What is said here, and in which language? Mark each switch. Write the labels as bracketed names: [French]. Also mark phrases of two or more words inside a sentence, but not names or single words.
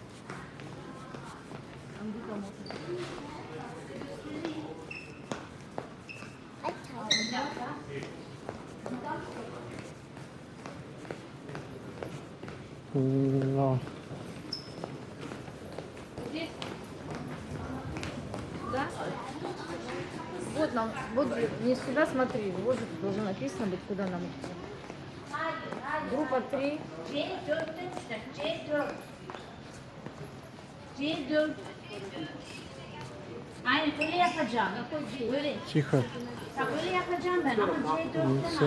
[Russian] Но. Здесь? Да? Вот нам, вот не сюда смотри, вот же должно написано быть, куда нам идти. Группа 3. [Turkish] Aynen öyle yapacağım. Öyle. [Russian] Тихо. [Turkish] Bak öyle yapacağım ben ama C4'ten [Russian] Все.